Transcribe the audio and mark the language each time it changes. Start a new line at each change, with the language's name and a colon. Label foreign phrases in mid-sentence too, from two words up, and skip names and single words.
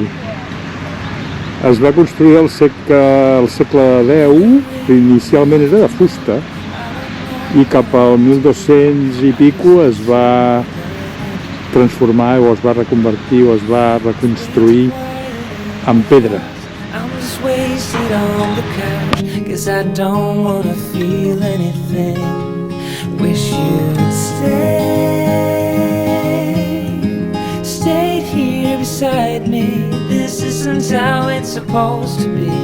Catalan: Es va construir al segle X, inicialment era de fusta, i cap al 1200 i pico es va transformar o es va reconvertir o es va reconstruir en pedra.
English: Beside me, this isn't how it's supposed to be.